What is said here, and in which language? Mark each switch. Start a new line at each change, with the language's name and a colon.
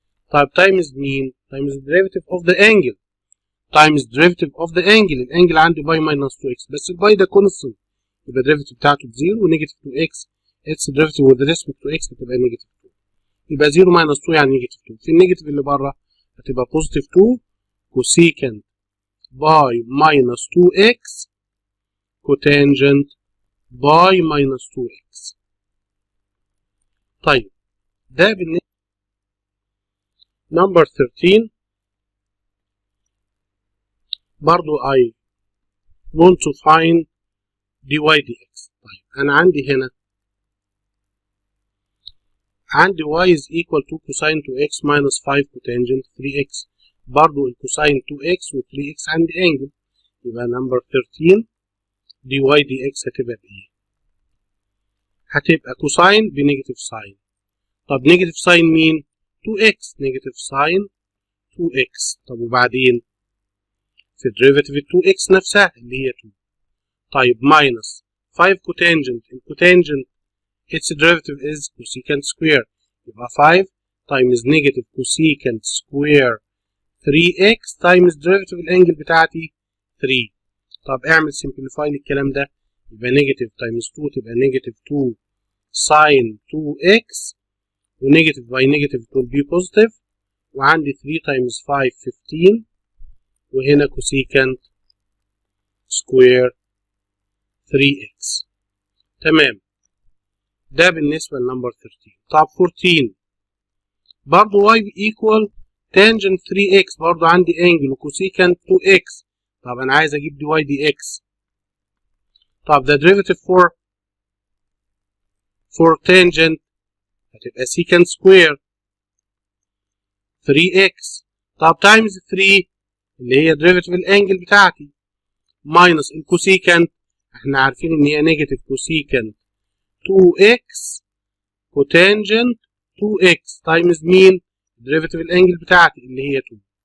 Arabic: طيب تايمز مين؟ تايمز derivative of the angle times derivative of the angle الانجل عندي باي minus 2x بس الباي ده كونستنت يبقى derivative بتاعته بزيرو ونيجاتيف 2x
English: its derivative with respect to x
Arabic: هتبقى نيجاتيف 2 يبقى 0 minus 2 يعني نيجاتيف 2 في النيجاتيف اللي بره هتبقى بوزيتيف 2 cosecant باي minus 2x cotangent باي minus 2x. طيب ده بالنسبة
English: number 13 برضو I want to find dy dx.
Arabic: طيب أنا عندي هنا عندي y is equal to cosine 2x minus 5 cotangent 3x برضو الكوساين 2x و 3x عندي angle يبقى number 13 dy dx هتبقى بإيه؟ هتبقى كوساين بنيجاتيف ساين. طب نيجاتيف ساين مين؟ 2x نيجاتيف ساين 2x. طب وبعدين في الديريفيتيف 2x نفسها اللي هي 2. طيب ماينس 5 كوتانجنت الكوتانجنت
English: its derivative is cosecant square
Arabic: يبقى 5 times negative cosecant square 3x times derivative الانجل بتاعتي 3. طب اعمل simplify للكلام ده يبقى negative times 2 تبقى negative 2 sin 2x ونيجاتيف باي نيجاتيف
English: will be positive
Arabic: وعندي 3 times 5 15 وهنا cosecant square 3x. تمام ده بالنسبة لنمبر 13. طب 14 برضو y equal tangent 3x برضو عندي angle وكوسيكانت 2x. طب أنا عايز أجيب دي y دي x.
English: طب the derivative for tangent هتبقى secant square 3x.
Arabic: طب times 3 اللي هي derivative الانجل بتاعتي minus الكوسيكانت احنا عارفين ان هي negative cosecant 2x cotangent 2x times مين؟ derivative الانجل بتاعتي اللي هي 2.